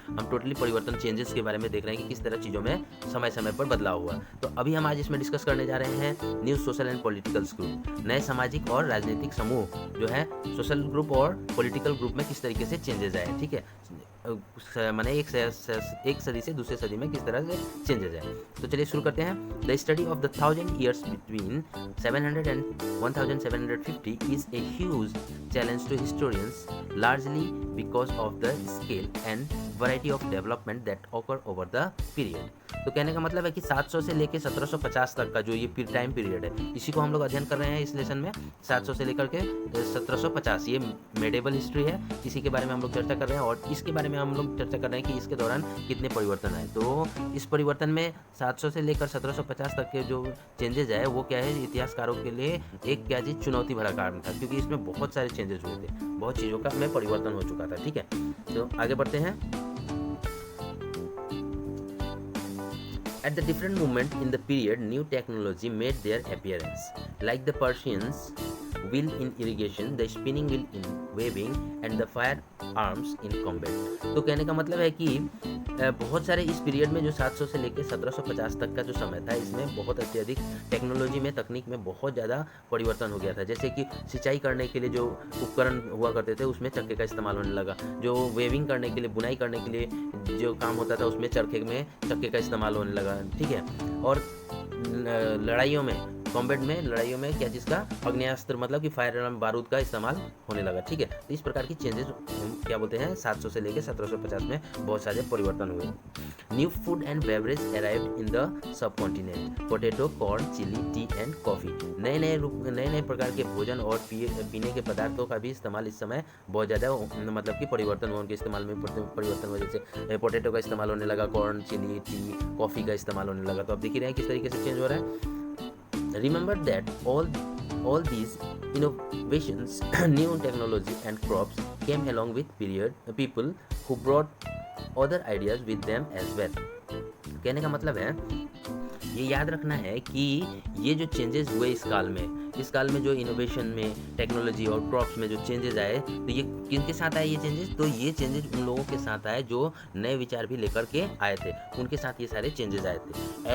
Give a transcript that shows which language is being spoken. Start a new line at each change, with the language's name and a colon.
Hindi: हम टोटली परिवर्तन चेंजेस के बारे में देख रहे हैं कि किस तरह चीज़ों में समय समय पर बदलाव हुआ। तो अभी हम आज इसमें डिस्कस करने जा रहे हैं
English: new social and political group,
Hindi: नए सामाजिक और राजनीतिक समूह जो है सोशल ग्रुप और पॉलिटिकल ग्रुप में किस तरीके से चेंजेस आए। ठीक है, मैंने एक सदी से दूसरे सदी में किस तरह से चेंजेस आए। तो चलिए शुरू करते हैं।
English: The study of the 1000 years between 700 and 1750 is a huge challenge to historians, largely because of the scale and variety of development that occur over the period।
Hindi: तो कहने का मतलब है कि 700 से लेकर 1750 तक का जो ये टाइम पीरियड है, इसी को हम लोग अध्ययन कर रहे हैं इस लेसन में। 700 से लेकर के 1750 ये मेडिवल हिस्ट्री है, इसी के बारे में हम लोग चर्चा कर रहे हैं और इसके बारे में हम लोग चर्चा कर रहे हैं कि इसके दौरान कितने परिवर्तन आए। तो इस परिवर्तन में 700 से लेकर 1750 तक के जो चेंजेस आए वो क्या है, इतिहासकारों के लिए एक क्या चीज़ चुनौती भरा कारण था, क्योंकि इसमें बहुत सारे चेंजेस हुए थे, बहुत चीज़ों का में परिवर्तन हो चुका था। ठीक है, तो आगे बढ़ते हैं।
English: At the different moment in the period, new technology made their appearance, like the Persians' wheel in irrigation, the spinning wheel in weaving, and the firearms in combat।
Hindi: तो कहने का मतलब है कि बहुत सारे इस पीरियड में जो 700 से लेकर 1750 तक का जो समय था, इसमें बहुत अत्यधिक टेक्नोलॉजी में, तकनीक में बहुत ज़्यादा परिवर्तन हो गया था। जैसे कि सिंचाई करने के लिए जो उपकरण हुआ करते थे उसमें चक्के का इस्तेमाल होने लगा, जो वेविंग करने के लिए, बुनाई करने के लिए जो काम होता था उसमें चरखे में चक्के का इस्तेमाल होने लगा। ठीक है, और लड़ाइयों में, कॉम्बैट में, लड़ाइयों में क्या चीज़ का, अग्नेयास्त्र मतलब कि फायर बारूद का इस्तेमाल होने लगा। ठीक है, तो इस प्रकार की चेंजेस क्या बोलते हैं, 700 से लेकर 1750 में बहुत सारे परिवर्तन हुए।
English: New food and beverage arrived in the sub continent, potato, corn, chilli, tea and coffee.
Hindi: नए नए प्रकार के भोजन और पीने के पदार्थों का भी इस्तेमाल इस समय बहुत ज़्यादा मतलब कि परिवर्तन हुआ, उनके इस्तेमाल में परिवर्तन हुआ। जैसे पोटैटो का इस्तेमाल होने लगा, कॉर्न, चिली, टी, कॉफ़ी का इस्तेमाल होने लगा। तो आप देख ही रहे हैं किस तरीके से चेंज हो रहा है।
English: Remember that all these innovations, new technology and crops came along with people who brought other ideas with them as well।
Hindi: कहने का मतलब है, ये याद रखना है कि ये जो चेंजेस हुए इस काल में जो इनोवेशन में, टेक्नोलॉजी और क्रॉप्स में जो चेंजेस आए, तो ये किनके साथ आए ये चेंजेस, तो ये चेंजेस उन लोगों के साथ आए जो नए विचार भी लेकर के आए थे, उनके साथ ये सारे चेंजेस आए थे।